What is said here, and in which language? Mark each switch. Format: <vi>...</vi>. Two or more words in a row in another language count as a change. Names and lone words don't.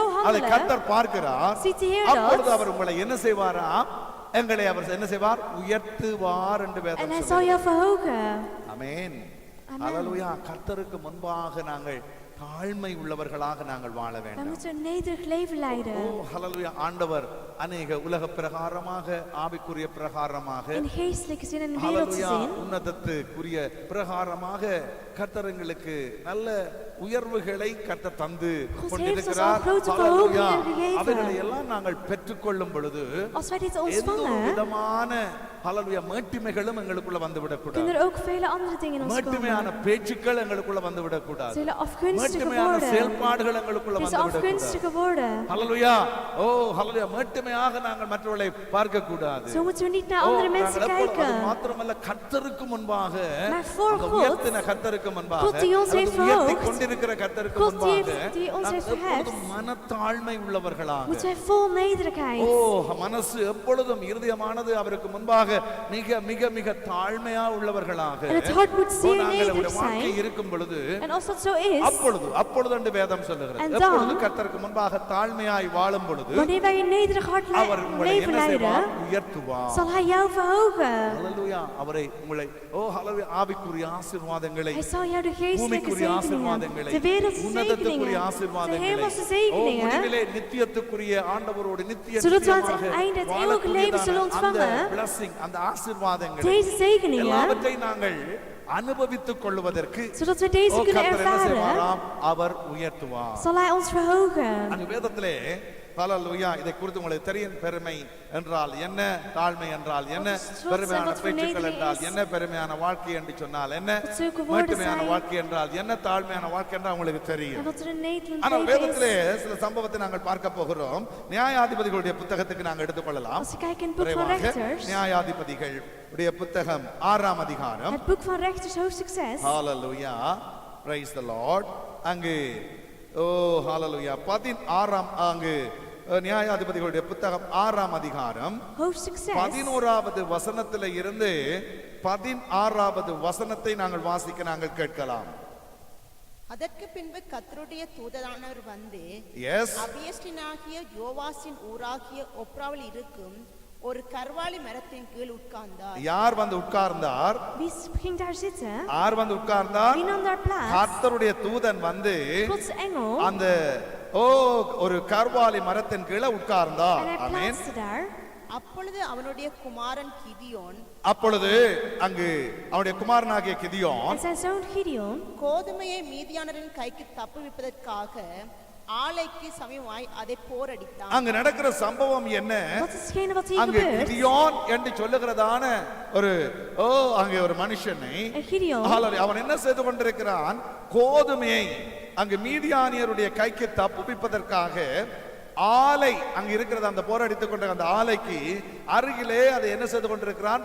<ta>அதை</ta> <nl>handelen,</nl> <ta>கர்த்தர் பார்க்கிறார்.</ta> <nl>ziet de Heer</nl> <ta>அப்பொழுது</ta> <nl>dat.</nl> <ta>அவர் உங்களை என்ன செய்வாராம்? எங்களை அவர் என்ன செய்வார்? உயர்த்துவார் என்று</ta> <nl>En</nl> <ta>வேதம்</ta> <nl>hij zal</nl> <ta>சொல்லுகிறது.</ta> <nl>jou verhogen.</nl> <ta>ஆமென்.</ta> <nl>Amen.</nl> <ta>ஹalleluya. கர்த்தருக்கு முன்பாக நாங்கள் தாழ்மை உள்ளவர்களாக நாங்கள் வாழ</ta> <nl>Wij</nl> <ta>வேண்டும்.</ta> <nl>moeten een nederig leven leiden.</nl> <ta>ஹalleluya. ஆண்டவர் அநேக உலக பிரகாரமாக, ஆவிக்குரிய பிரகாரமாக,</ta> <nl>In geestelijke zin en wereldse</nl> <ta>ஹalleluya,</ta> <nl>zin.</nl> <ta>உன்னதத்துக்குரிய பிரகாரமாக கர்த்தர் எங்களுக்கு நல்ல உயர்வுகளை கர்த்தர் தந்து</ta> <nl>God</nl> <ta>கொண்டிருக்கிறார்.</ta> <nl>heeft ons al grote</nl> <ta>ஹalleluya.</ta> <nl>verhogingen gegeven.</nl> <ta>அவைகளை எல்லாம் நாங்கள் பெற்றுக்கொள்ளும் பொழுது</ta> <nl>Als wij dit</nl> <ta>எந்த ஒரு</ta> <nl>ontvangen,</nl> <ta>விதமான ஹalleluya மேட்டிமைகளும் எங்களுக்குள்ள வந்து விடக்கூடாது.</ta> <nl>kunnen er ook vele andere dingen in ons</nl> <ta>மேட்டிமையான</ta> <nl>komen.</nl> <ta>பேச்சுக்கள் எங்களுக்குள்ள வந்து விடக்கூடாது.</ta> <nl>Zullen afgunstige</nl> <ta>மேட்டிமையான</ta> <nl>woorden.</nl> <ta>செயல்பாடுகள் எங்களுக்குள்ள</ta> <nl>Deze</nl> <ta>வந்து விடக்கூடாது.</ta> <nl>afgunstige woorden.</nl> <ta>ஹalleluya. ஹalleluya. மேட்டிமையாக நாங்கள் மற்றவர்களை பார்க்க கூடாது.</ta> <nl>Zo moeten we niet naar andere mensen</nl> <ta>அது</ta> <nl>kijken.</nl> <ta>மாத்திரமல்ல, கர்த்தருக்கு முன்பாக,</ta> <nl>Maar voor</nl> <ta>அந்த</ta> <nl>God,</nl> <ta>உயர்த்தின கர்த்தருக்கு முன்பாக,</ta> <nl>God die ons heeft</nl> <ta>அல்லது உயர்த்தி</ta> <nl>verhoogd,</nl> <ta>கொண்டிருக்கிற கர்த்தருக்கு</ta> <nl>God die</nl> <ta>முன்பாக</ta> <nl>die ons</nl> <ta>நாம்</ta> <nl>heeft</nl> <ta>எப்பொழுதும்</ta> <nl>verheft,</nl> <ta>மனத்தாழ்மை உள்ளவர்களாக,</ta> <nl>moeten wij vol nederigheid.</nl> <ta>மனசு எப்பொழுதும் இருதயமானது அவருக்கு முன்பாக மிக மிக மிக தாழ்மையா உள்ளவர்களாக</ta> <nl>En het hart moet zeer</nl> <ta>நாங்கள்</ta> <nl>nederig</nl> <ta>நம்முடைய வாழ்க்கை</ta> <nl>zijn.</nl> <ta>இருக்கும் பொழுது,</ta> <nl>En als dat zo is,</nl> <ta>அப்பொழுது என்று வேதம் சொல்லுகிறது,</ta> <nl>En dan,</nl> <ta>எப்பொழுது கர்த்தருக்கு முன்பாக தாழ்மையாய் வாழும் பொழுது</ta> <nl>wanneer wij een nederig hart</nl> <ta>அவர் உங்களை</ta> <nl>leven</nl> <ta>என்ன செய்வார்?</ta> <nl>leiden,</nl> <ta>உயர்த்துவார்.</ta> <nl>zal hij jou verhogen.</nl> <ta>ஹalleluya. அவரை உங்களை ஹalleluya ஆவிக்குரிய ஆசீர்வாதங்களை,</ta> <nl>Hij zal jou de geestelijke</nl> <ta>பூமிக்குரிய</ta> <nl>zegeningen,</nl> <ta>ஆசீர்வாதங்களை,</ta> <nl>de wereldse</nl> <ta>உன்னதத்துக்குரிய</ta> <nl>zegeningen, de</nl> <ta>ஆசீர்வாதங்களை,</ta> <nl>hemelse zegeningen,</nl> <ta>முடிவிலே நித்தியத்துக்குரிய ஆண்டவரோடு</ta> <nl>zodat we aan het einde het eeuwige leven zullen</nl> <ta>அந்த</ta> <nl>ontvangen,</nl> <ta>blessing, அந்த ஆசீர்வாதங்களை</ta> <nl>deze zegeningen,</nl> <ta>எல்லாவற்றை நாங்கள் அனுபவித்துக் கொள்வதற்கு</ta> <nl>zodat we deze kunnen</nl> <ta>கர்த்தர் என்ன</ta> <nl>ervaren,</nl> <ta>செய்வாராம்? அவர் உயர்த்துவார்.</ta> <nl>zal hij ons verhogen.</nl> <ta>அந்த வேதத்திலே ஹalleluya இதை குறித்து உங்களுக்கு தெரியும். பெருமை என்றால் என்ன, தாழ்மை என்றால் என்ன, பெருமையான பேச்சுக்கள் என்றால் என்ன, பெருமையான வாழ்க்கை என்று சொன்னால் என்ன, மேட்டுமையான வாழ்க்கை என்றால் என்ன, தாழ்மையான வாழ்க்கை என்றால் உங்களுக்கு தெரியும். ஆனால் வேதத்திலே சில சம்பவத்தை நாங்கள் பார்க்க போகிறோம். நியாயாதிபதிகளுடைய புத்தகத்துக்கு நாங்கள் எடுத்துக்கொள்ளலாம். நியாயாதிபதிகள் உடைய புத்தகம் 6ஆம் அதிகாரம்.</ta> <nl>Het boek van Rechters hoofdstuk 6.</nl> <ta>ஹalleluya,</ta> <en>praise the Lord.</en> <ta>அங்கு ஹalleluya 16ஆம் அங்கு நியாயாதிபதிகளுடைய புத்தகம் 6ஆம் அதிகாரம்</ta> <nl>Hoofdstuk 6.</nl> <ta>11வது வசனத்திலே இருந்து 16வது வசனத்தை நாங்கள் வாசிக்க நாங்கள் கேட்கலாம். அதற்கு பின்பு கர்த்தருடைய தூதனானவர் வந்து அபியஸ்டினாகிய யோவாசின் ஊராகிய ஒப்ராவில் இருக்கும் ஒரு கர்வாலி மரத்தின் கீழ் உட்கார்ந்தார். யார் வந்து உட்கார்ந்தார்?</ta> <nl>Wie ging daar zitten?</nl> <ta>யார் வந்து உட்கார்ந்தார்?</ta> <nl>Wie nam daar plaats?</nl> <ta>கர்த்தருடைய தூதன் வந்து</ta> <nl>Gods engel.</nl> <ta>அந்த ஒரு கர்வாலி மரத்தின் கீழே உட்கார்ந்தார்.</ta> <nl>En hij</nl> <ta>ஆமென்.</ta> <nl>plaatste daar.</nl> <ta>அப்பொழுது அவனுடைய குமாரன் கிதியோன், அப்பொழுது அங்கு அவனுடைய குமாரனாகிய கிதியோன்</ta> <nl>En zijn zoon Gideon.</nl> <ta>கோதுமையை மீதியானரின் கைக்கு தப்புவிப்பதற்காக ஆலைக்கு சமீபமாய் அதை போரடித்தான். அங்கு நடக்கிற சம்பவம் என்ன?</ta> <nl>Wat is hetgene wat hier</nl> <ta>அங்கு</ta> <nl>gebeurt?</nl> <ta>கிதியோன் என்று சொல்லுகிறதான ஒரு அங்கே ஒரு மனுஷனை</ta> <nl>En Gideon.</nl> <ta>அவன் என்ன செய்து கொண்டிருக்கிறான்? கோதுமையை அங்கு மீதியானியருடைய கைக்கு தப்புவிப்பதற்காக ஆலை அங்கு இருக்கிறது, அந்த போரடித்துக் கொண்ட அந்த ஆலைக்கு அருகிலே அதை என்ன செய்து கொண்டிருக்கிறான்?</ta>